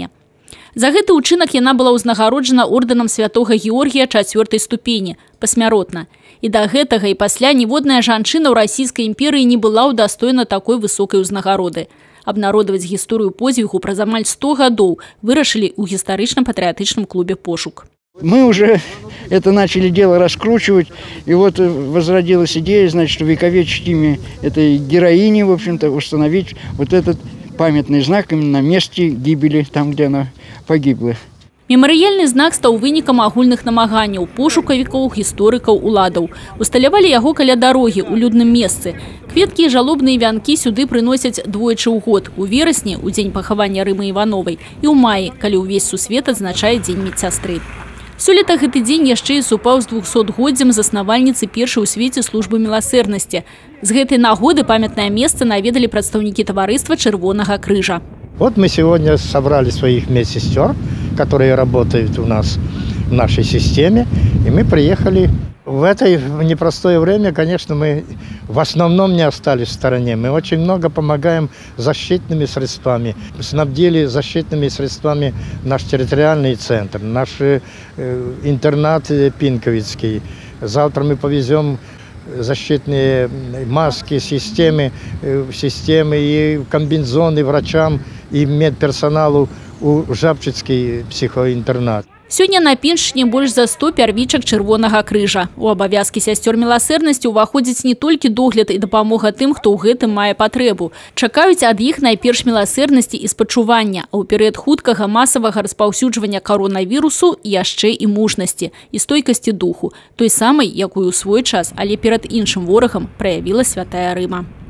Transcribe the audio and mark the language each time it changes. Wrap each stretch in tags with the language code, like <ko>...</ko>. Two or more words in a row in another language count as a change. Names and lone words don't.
<be>За гэты ўчынак яна была ўзнагароджана ордэнам святога Георгія 4-й ступені, пасмяротна. І да гэтага і пасля ніводная жанчына ў расійскай імперыі не была ўдастоена такой высокай узнагароды. Абнародаваць гісторыю подзвігу праз амаль 100 гадоў вырашылі ў гістарычна-патрыятычным клубе «Пошук».</be> <ru>Мы уже это начали дело раскручивать, и вот возродилась идея, значит, увековечить имя этой героини, в общем-то, установить вот этот памятный знак именно на месте гибели, там, где она погибла.</ru> <be>Мемарыяльны знак стаў вынікам агульных намаганняў пошукавікоў, гісторыкаў, уладаў. Усталявалі яго каля дарогі ў людным месцы. Кветкі і жалобныя вянкі сюды прыносяць двойчы ў год. У верасні, у дзень пахавання Рымы Івановай, і ў маі, калі ўвесь сусвет адзначае дзень медсястры. Сёлета гэты дзень яшчэ і супаў з 200-годдзям заснавальніцы першай у свеце службы міласэрнасці. З гэтай нагоды памятнае месца наведалі прадстаўнікі таварыства Чырвонага крыжа.</be> <ru>Вот мы сегодня собрали своих медсестер, которые работают у нас в нашей системе, и мы приехали. В это непростое время, конечно, мы в основном не остались в стороне. Мы очень много помогаем защитными средствами. Снабдили защитными средствами наш территориальный центр, наш интернат Пинковицкий. Завтра мы повезем защитные маски, системы и комбинезоны врачам и медперсоналу у Жабчыцкі психоінтэрнат.</ru> <be>Сёння на Піншчыне больш за 100 пярвічак Чырвонага крыжа. У абавязкі сясцёр міласэрнасці ўваходзіць не толькі догляд і дапамога тым, хто ў гэтым мае патрэбу. Чакаюць ад іх найперш міласэрнасці і спачування, а ў перыяд хуткага масавага распаўсюджвання каронавірусу яшчэ і мужнасці, і стойкасці духу, той самай, якую ў свой час, але перад іншым ворагам праявіла святая Рыма.</be>